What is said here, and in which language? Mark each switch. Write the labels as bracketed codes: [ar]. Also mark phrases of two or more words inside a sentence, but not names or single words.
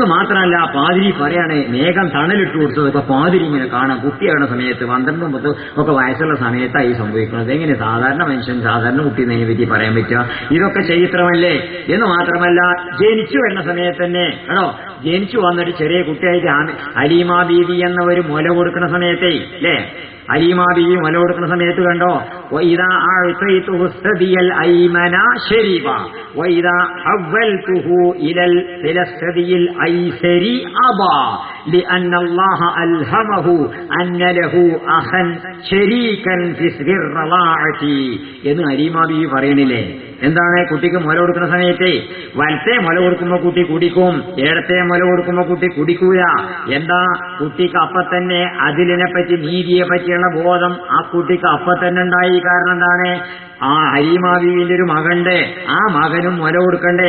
[ml] മാത്രമല്ല പാതിരി പറയാണ് മേഘം തണലിട്ട് കൊടുത്തത്. ഇപ്പൊ പാതിരി ഇങ്ങനെ കാണാം കുട്ടിയാകുന്ന സമയത്ത് 12, 10 ഒക്കെ വയസ്സുള്ള സമയത്തായി സംഭവിക്കുന്നത്. എങ്ങനെ സാധാരണ മനുഷ്യൻ സാധാരണ കുട്ടി എന്നതിനെ പറ്റി പറയാൻ പറ്റുക? ഇതൊക്കെ ചരിത്രമല്ലേ. എന്ന് മാത്രമല്ല ജനിച്ചു വരുന്ന സമയത്ത് തന്നെ കേട്ടോ, ജനിച്ചു വന്നിട്ട് ചെറിയ കുട്ടിയായിട്ട് ഹലീമ ബീവി എന്ന ഒരു മുല കൊടുക്കുന്ന സമയത്തേ അല്ലേ, ഹലീമ ബീവി മുല കൊടുക്കുന്ന സമയത്ത് കണ്ടോ, [ar] وَإِذَا أَعْطَيْتُهُ الثَّدِيَ الْأَيْمَنَ شَرِبَ وَإِذَا حَوَّلْتُهُ إِلَى الثَّدِيِ الْأَيْسَرِ أَبَى لِأَنَّ اللَّهَ أَلْهَمَهُ أَنَّ لَهُ أَخًا شَرِيكًا فِي سِرِّ الرَّضَاعَةِ [ml] എന്ന് ഹലീമ ബീവി പറയണില്ലേ. എന്താണ് കുട്ടിക്ക് മുല കൊടുക്കുന്ന സമയത്ത് വലത്തെ മുല കൊടുക്കുമ്പോ കുട്ടി കുടിക്കും, ഇടത്തെ മുല കൊടുക്കുമ്പോ കുട്ടി കുടിക്കൂല. എന്താ കുട്ടിക്ക് അപ്പൊ തന്നെ അതിലിനെ പറ്റി നീതിയെ പറ്റിയുള്ള ബോധം ആ കുട്ടിക്ക് അപ്പൊ തന്നെ ഉണ്ടായി. കാരണം എന്താണ്, ആ ഹലീമ ബീവിന്റെ ഒരു മകണ്ട്, ആ മകനും മുല കൊടുക്കണ്ടേ.